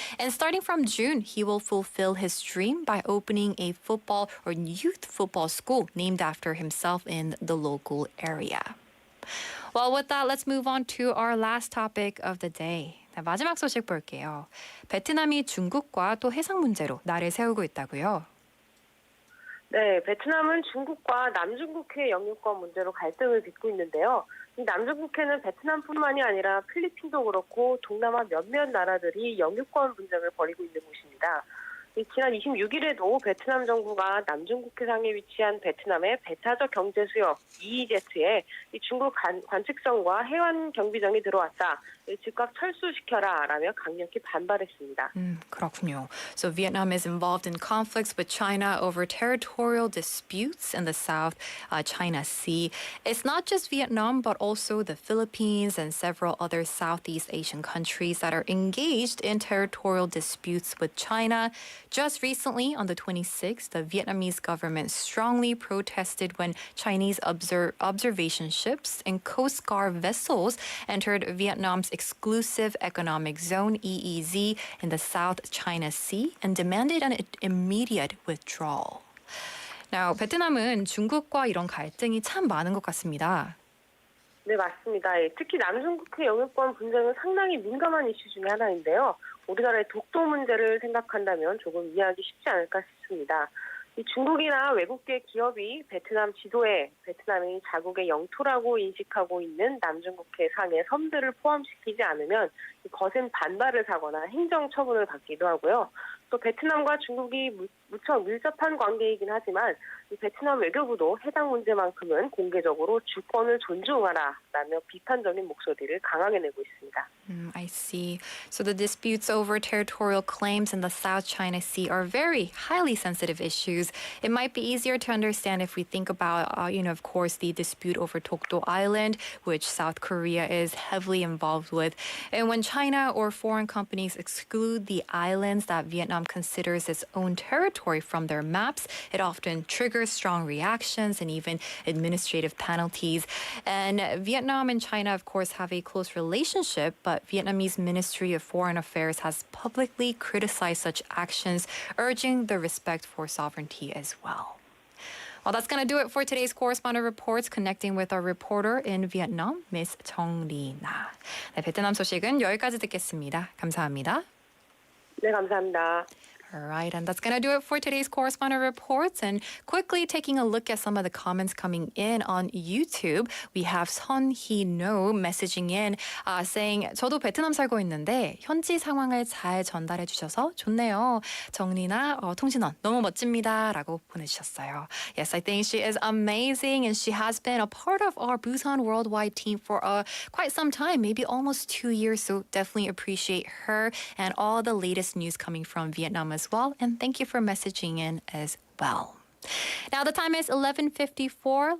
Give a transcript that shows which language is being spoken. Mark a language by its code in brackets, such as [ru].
[en] And starting from June, he will fulfill his dream by opening a football or youth football school named after himself in the local area. Well, with that, let's move on to our last topic of the day. [ko] 네, 마지막 소식 볼게요. 베트남이 중국과 또 해상 문제로 날을 세우고 있다고요? 네, 베트남은 중국과 남중국해 영유권 문제로 갈등을 빚고 있는데요. 이 남중국해는 베트남뿐만이 아니라 필리핀도 그렇고 동남아 몇몇 나라들이 영유권 분쟁을 벌이고 있는 곳입니다. 지난 26일에도 베트남 정부가 남중국해상에 위치한 베트남의 배타적 경제수역 EEZ에 중국 관측선과 해관 경비정이 들어왔다. 즉각 철수시켜라 라며 강력히 반발했습니다. 그렇군요. [en] So Vietnam is involved in conflicts with China over territorial disputes in the South China Sea. It's not just Vietnam, but also the Philippines and several other Southeast Asian countries that are engaged in territorial disputes with China. Just recently, on the 26th, the Vietnamese government strongly protested when Chinese observation ships and Coast Guard vessels entered Vietnam's exclusive economic zone, EEZ, in the South China Sea and demanded an immediate withdrawal. [ko] Now, 베트남은 중국과 이런 갈등이 참 많은 것 같습니다. 네, 맞습니다. 특히 남중국해 영유권 분쟁은 상당히 민감한 이슈 중에 하나인데요. 우리나라의 독도 문제를 생각한다면 조금 이해하기 쉽지 않을까 싶습니다. 이 중국이나 외국계 기업이 베트남 지도에 베트남이 자국의 영토라고 인식하고 있는 남중국해 상의 섬들을 포함시키지 않으면 거센 반발을 사거나 행정 처분을 받기도 하고요. 또 베트남과 중국이 무척 밀접한 관계이긴 하지만 이 베트남 외교부도 해당 문제만큼은 공개적으로 주권을 존중하라라며 비판적인 목소리를 강하게 내고 있습니다. [en] I see. So the disputes over territorial claims in the South China Sea are very highly sensitive issues. It might be easier to understand if we think about, of course, the dispute over Dokdo Island, which South Korea is heavily involved with. And when China or foreign companies exclude the islands that Vietnam considers its own territory from their maps, it often triggers strong reactions and even administrative penalties. And Vietnam and China, of course, have a close relationship, but Vietnamese Ministry of Foreign Affairs has publicly criticized such actions, urging the respect for sovereignty as well. Well, that's going to do it for today's correspondent reports, connecting with our reporter in Vietnam, Miss 정리나. [ko] 네, 베트남 소식은 여기까지 듣겠습니다. 감사합니다. 네, 감사합니다. [en] All right, and that's going to do it for today's correspondent reports. And quickly taking a look at some of the comments coming in on YouTube, we have Son Hee-no messaging in saying, [ko] 저도 베트남 살고 있는데 현지 상황을 잘 전달해 주셔서 좋네요. 정리나 통신원 너무 멋집니다. 라고 보내주셨어요. [en] Yes, I think she is amazing and she has been a part of our Busan Worldwide team for quite some time, maybe almost 2 years. So definitely appreciate her and all the latest news coming from Vietnam as well. And thank you for messaging in as well. Now the time is 11:54.